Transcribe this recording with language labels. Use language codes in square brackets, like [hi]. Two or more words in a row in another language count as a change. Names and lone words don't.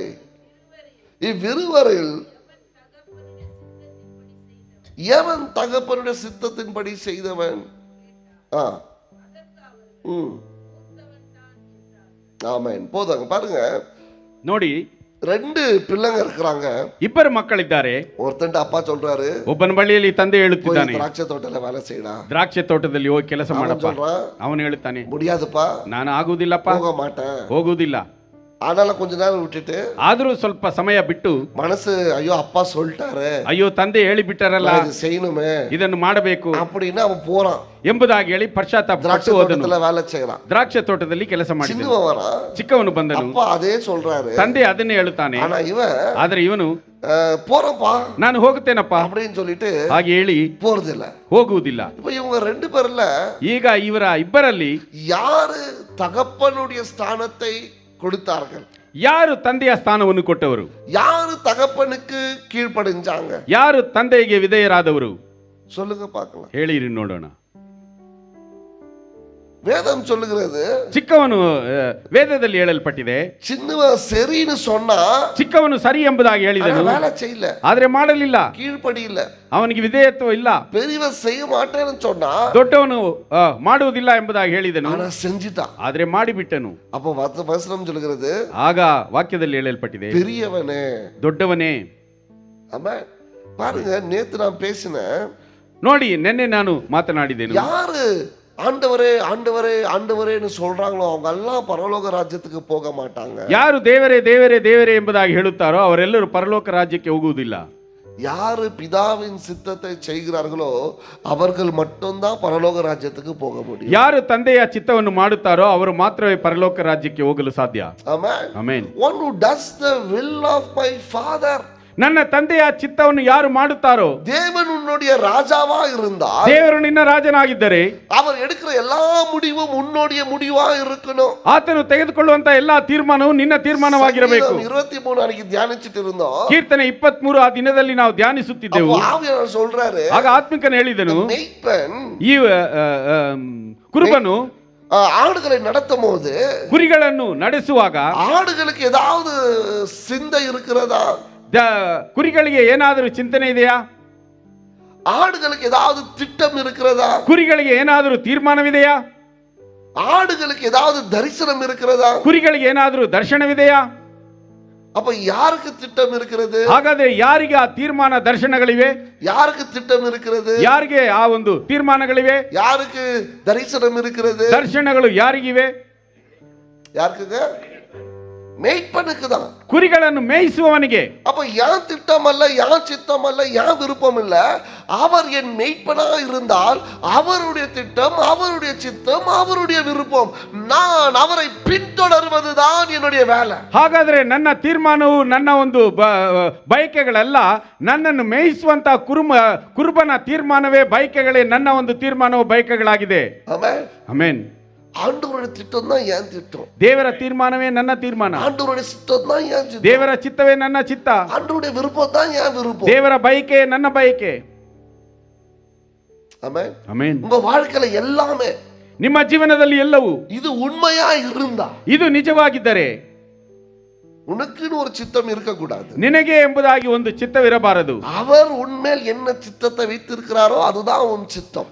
[ta] இவ்விருவரில் எவன் தகப்பனுடைய சித்தத்தின்படி செய்தவன்? ஆமென். போதாங்க. பாருங்க, [kn] ನೋಡಿ, [ta] ரெண்டு பிள்ளைங்க இருக்கிறாங்க. [kn] ಇಬ್ಬರು ಮಕ್ಕಳಿದ್ದಾರೆ. [ta] ஒருத்தன் அப்பா சொல்றாரு, [kn] ಒಬ್ಬನ ಬಳಿಯಲ್ಲಿ ತಂದೆ ಹೇಳುತ್ತಿದ್ದಾನೆ, [ta] திராட்சை தோட்டத்துல வேலை செய்யடா. [kn] ದ್ರಾಕ್ಷೆ ತೋಟದಲ್ಲಿ ಹೋಗಿ ಕೆಲಸ ಮಾಡಪ್ಪ. [ta] சொல்றான், [kn] ಅವನು ಹೇಳ್ತಾನೆ, [ta] முடியாதுப்பா, [kn] ನಾನು ಆಗುವುದಿಲ್ಲಪ್ಪ, [ta] போக மாட்டேன். [kn] ಹೋಗುವುದಿಲ್ಲ. [ta] ஆனாலும் கொஞ்ச நேரம் விட்டுட்டு [kn] ಆದ್ರೂ ಸ್ವಲ್ಪ ಸಮಯ ಬಿಟ್ಟು [ta] மனசு, ஐயோ அப்பா சொல்லிட்டாரு, [kn] ಅಯ್ಯೋ ತಂದೆ ಹೇಳಿಬಿಟ್ಟಾರಲ್ಲ, [ta] இது செய்யணுமே, [kn] ಇದನ್ನು ಮಾಡಬೇಕು [ta] அப்படின்னு அவன் போறான். [kn] ಎಂಬುದಾಗಿ ಹೇಳಿ ಪಶ್ಚಾತ್ತಾಪ [ta] திராட்சை தோட்டத்துல வேலை செய்யறான். [kn] ದ್ರಾಕ್ಷೆ ತೋಟದಲ್ಲಿ ಕೆಲಸ ಮಾಡಿದ [ta] சின்னவன் வரான், [kn] ಚಿಕ್ಕವನು ಬಂದನು. [ta] அப்பா அதே சொல்றாரு, [kn] ತಂದೆ ಅದನ್ನೇ ಹೇಳುತ್ತಾನೆ. [ta] ஆனா இவன் [kn] ಆದ್ರೆ ಇವನು [ta] போறப்பா [kn] ನಾನು ಹೋಗುತ್ತೇನಪ್ಪ [ta] அப்படின்னு சொல்லிட்டு [kn] ಹಾಗೆ ಹೇಳಿ [ta] போறது இல்ல, [kn] ಹೋಗುವುದಿಲ್ಲ. [ta] இப்ப இவங்க ரெண்டு பேர்ல [kn] ಈಗ ಇವರ ಇಬ್ಬರಲ್ಲಿ [ta] யாரு தகப்பனுடைய ஸ்தானத்தை கொடுத்தார்கள்? [kn] ಯಾರು ತಂದೆಯ ಸ್ಥಾನವನ್ನು ಕೊಟ್ಟವರು? [ta] யாரு தகப்பனுக்கு கீழ்ப்படிஞ்சாங்க? [kn] ಯಾರು ತಂದೆಗೆ ವಿಧೇಯರಾದವರು? [ta] சொல்லுங்க பார்க்கலாம். [kn] ಹೇಳಿರಿ ನೋಡೋಣ. [ta] வேதம் சொல்லுகிறது, [kn] ಚಿಕ್ಕವನು ವೇದದಲ್ಲಿ ಹೇಳಲ್ಪಟ್ಟಿದೆ, [ta] சின்னவன் சரின்னு சொன்னா [kn] ಚಿಕ್ಕವನು ಸರಿ ಎಂಬುದಾಗಿ ಹೇಳಿದನು, [ta] வேலை செய்யல, [kn] ಆದ್ರೆ ಮಾಡಲಿಲ್ಲ, [ta] கீழ்ப்படி இல்ல. [kn] ಅವನಿಗೆ ವಿಧೇಯತ್ವ ಇಲ್ಲ. [ta] பெரியவன் செய்ய மாட்டேன்னு சொன்னா [kn] ದೊಡ್ಡವನು ಮಾಡುವುದಿಲ್ಲ ಎಂಬುದಾಗಿ ಹೇಳಿದನು, [ta] ஆனா செஞ்சிட்டான். [kn] ಆದ್ರೆ ಮಾಡಿಬಿಟ್ಟನು. [ta] அப்ப வசனம் சொல்லுகிறது, [kn] ಆಗ ವಾಕ್ಯದಲ್ಲಿ ಹೇಳಲ್ಪಟ್ಟಿದೆ, [ta] பெரியவனே, [kn] ದೊಡ್ಡವನೇ. [ta] ஆமா, பாருங்க, நேத்து நான் பேசினேன். [kn] ನೋಡಿ, ನಿನ್ನೆ ನಾನು ಮಾತನಾಡಿದೆನು. [ta] யாரு ஆண்டவரே ஆண்டவரே ஆண்டவரேன்னு சொல்றாங்களோ அவங்க எல்லாம் பரலோக ராஜ்யத்துக்கு போக மாட்டாங்க. [kn] ಯಾರು ದೇವರೇ ದೇವರೇ ದೇವರೇ ಎಂಬುದಾಗಿ ಹೇಳುತ್ತಾರೋ ಅವರೆಲ್ಲರೂ ಪರಲೋಕ ರಾಜ್ಯಕ್ಕೆ ಹೋಗುವುದಿಲ್ಲ. [ta] யாரு பிதாவின் சித்தத்தை செய்கிறார்களோ அவர்கள் மட்டும்தான் பரலோக ராஜ்யத்துக்கு போக முடியும். [kn] ಯಾರು ತಂದೆಯ ಚಿತ್ತವನ್ನು ಮಾಡುತ್ತಾರೋ ಅವರು ಮಾತ್ರವೇ ಪರಲೋಕ ರಾಜ್ಯಕ್ಕೆ ಹೋಗಲು ಸಾಧ್ಯ. ಆಮೆನ್. ಆಮೆನ್. [en] One who does the will of my father, [kn] ನನ್ನ ತಂದೆಯ ಚಿತ್ತವನ್ನು ಯಾರು ಮಾಡುತ್ತಾರೋ, [ta] தேவன் உன்னுடைய ராஜாவா இருந்தால், [kn] ದೇವರು ನಿನ್ನ ರಾಜನಾಗಿದ್ದರೆ [ta] அவர் எடுக்கிற எல்லா முடிவும் உன்னுடைய முடிவா இருக்கணும். [kn] ಆತನು ತೆಗೆದುಕೊಳ್ಳುವಂತ ಎಲ್ಲಾ ತೀರ್ಮಾನವು ನಿನ್ನ ತೀರ್ಮಾನವಾಗಿರಬೇಕು. [ta] 23 அன்னைக்கு தியானிச்சிட்டு இருந்தோம். [kn] ಕೀರ್ತನೆ 23 ಆ ದಿನದಲ್ಲಿ ನಾವು ಧ್ಯಾನಿಸುತ್ತಿದ್ದೆವು. [ta] ஆவியானவர் சொல்றாரு, [kn] ಆಗ ಆತ್ಮಿಕನು ಹೇಳಿದನು, [ta] மேய்ப்பன் [kn] ಈ ಕುರುಬನು [ta] ஆடுகளை நடத்தும் போது, [kn] ಕುರಿಗಳನ್ನು ನಡೆಸುವಾಗ [ta] ஆடுகளுக்கு ஏதாவது சிந்தை இருக்கிறதா? [kn] ಕುರಿಗಳಿಗೆ ಏನಾದರೂ ಚಿಂತನೆ ಇದೆಯಾ? [ta] ஆடுகளுக்கு ஏதாவது திட்டம் இருக்கிறதா? [kn] ಕುರಿಗಳಿಗೆ ಏನಾದರೂ ತೀರ್ಮಾನವಿದೆಯಾ? [ta] ஆடுகளுக்கு ஏதாவது தரிசனம் இருக்கிறதா? [kn] ಕುರಿಗಳಿಗೆ ಏನಾದರೂ ದರ್ಶನವಿದೆಯಾ? [ta] அப்ப யாருக்கு திட்டம் இருக்கிறது? [kn] ಹಾಗಾದ್ರೆ ಯಾರಿಗೆ ಆ ತೀರ್ಮಾನ ದರ್ಶನಗಳಿವೆ? [ta] யாருக்கு திட்டம் இருக்கிறது? [kn] ಯಾರಿಗೆ ಆ ಒಂದು ತೀರ್ಮಾನಗಳಿವೆ? [ta] யாருக்கு தரிசனம் இருக்கிறது? [kn] ದರ್ಶನಗಳು ಯಾರಿಗಿವೆ? [ta] யாருக்குங்க? மேய்ப்பனுக்கு தான். [kn] ಕುರಿಗಳನ್ನು ಮೇಯಿಸುವವನಿಗೆ. [ta] அப்ப யான் திட்டம் அல்ல, யான் சித்தம் அல்ல, யான் விருப்பம் இல்ல, அவர் என் மேய்ப்பனா இருந்தால் அவருடைய திட்டம், அவருடைய சித்தம், அவருடைய விருப்பம், நான் அவரை பின்தொடர்வதுதான் என்னுடைய வேலை. [kn] ಹಾಗಾದ್ರೆ ನನ್ನ ತೀರ್ಮಾನವು ನನ್ನ ಒಂದು ಬಯಕೆಗಳಲ್ಲ, ನನ್ನನ್ನು ಮೇಯಿಸುವಂತ ಕುರುಬನ ತೀರ್ಮಾನವೇ ಬಯಕೆಗಳೇ ನನ್ನ ಒಂದು ತೀರ್ಮಾನವು ಬಯಕೆಗಳಾಗಿದೆ. [ta] ஆமென். [kn] ಆಮೆನ್. [ta] ஆண்டவருடைய திட்டம் தான் என் திட்டம். [kn] ದೇವರ ತೀರ್ಮಾನವೇ ನನ್ನ ತೀರ್ಮಾನ. [ta] ஆண்டவருடைய சித்தம் தான் என் சித்தம். [kn] ದೇವರ ಚಿತ್ತವೇ ನನ್ನ ಚಿತ್ತ. [ta] ஆண்டவருடைய விருப்பம் தான் என் விருப்பம். [kn] ದೇವರ ಬಯಕೆ ನನ್ನ ಬಯಕೆ. [ta] ஆமென். [kn] ಆಮೆನ್. [ta] உங்க வாழ்க்கையில எல்லாமே, [kn] ನಿಮ್ಮ ಜೀವನದಲ್ಲಿ ಎಲ್ಲವೂ [ta] இது உண்மையா இருந்தா, [kn] ಇದು ನಿಜವಾಗಿದ್ದರೆ [ta] உனக்குன்னு ஒரு சித்தம் இருக்க கூடாது. [kn] ನಿನಗೆ ಎಂಬುದಾಗಿ ಒಂದು ಚಿತ್ತವಿರಬಾರದು. [ta] அவர் உன்மேல் என்ன சித்தத்தை வைத்திருக்கிறாரோ அதுதான் உன் சித்தம்.